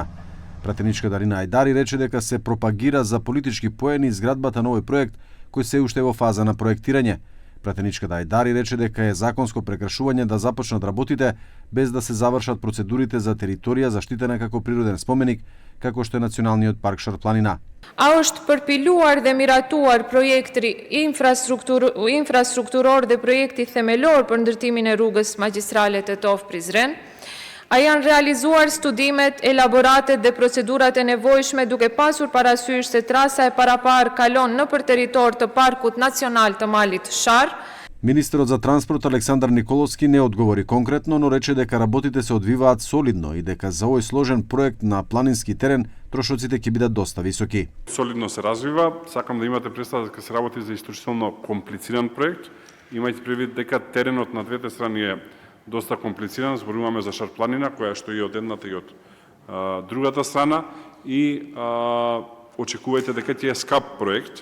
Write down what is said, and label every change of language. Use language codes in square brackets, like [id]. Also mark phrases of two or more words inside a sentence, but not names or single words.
[mk] Пратеничка Дарина Ајдари рече дека се пропагира за политички поени изградбата на овој проект кој се уште во фаза на проектирање. Пратеничката Ајдари рече дека е законско прекршување да започнат работите без да се завршат процедурите за територија заштитена како природен споменик, како што е Националниот парк Шар-планина. [sq] A është përpiluar dhe miratuar projekti infrastrukturor dhe projekti themelor për ndërtimin e rrugës magjistrale Tetov-Prizren? A janë realizuar studimet, elaboratet dhe procedurat e nevojshme duke pasur parasysh se trasa e parapar kalon nëpër territor të Parkut Nacional të Malit Shar? [mk] Министерот за транспорт Александар Николовски не одговори конкретно, но рече дека работите се одвиваат солидно и дека за овој сложен проект на планински терен трошоците ќе бидат доста високи. Солидно се развива, сакам да имате представа дека се работи за исклучително комплициран проект, имајќи предвид дека теренот на двете страни е доста комплициран, зборуваме за Шар-планина која што и од едната и од другата страна и очекувајте дека ќе е скап проект.